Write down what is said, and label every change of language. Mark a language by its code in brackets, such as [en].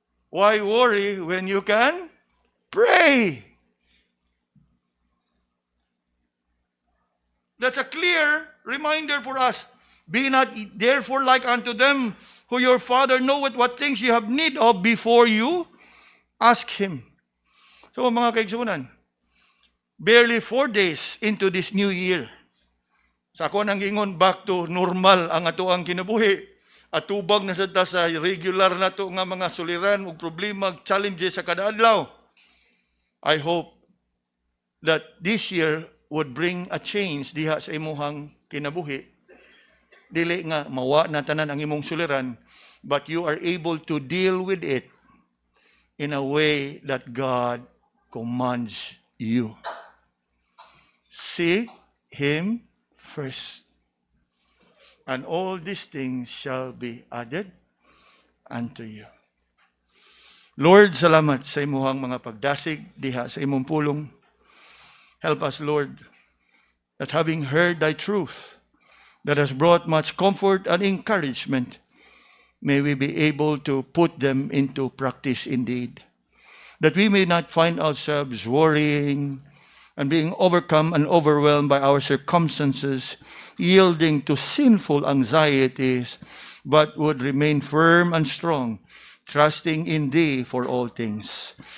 [en] Why worry when you can pray? That's a clear reminder for us. Be not therefore like unto them, who your Father knoweth what things you have need of before you ask Him. So [ceb] mga kaigsunan, [en] barely 4 days into this new year, [ceb] sa ako nang ingon [en] back to normal [ceb] ang ato ang kinabuhi. Atubag na sa regular na to nga mga suliran ug problema, challenges sa kada adlaw. [en] I hope that this year would bring a change [ceb] diha sa imuhang kinabuhi. Dili nga mawa na tanan ang imong suliran, [en] but you are able to deal with it in a way that God commands you. Seek Him first, and all these things shall be added unto you. [ceb] Lord, salamat sa imuhang mga pagdasig diha sa imong pulong. [en] Help us, Lord, that having heard Thy truth that has brought much comfort and encouragement, may we be able to put them into practice indeed. That we may not find ourselves worrying and being overcome and overwhelmed by our circumstances, yielding to sinful anxieties, but would remain firm and strong, trusting in Thee for all things.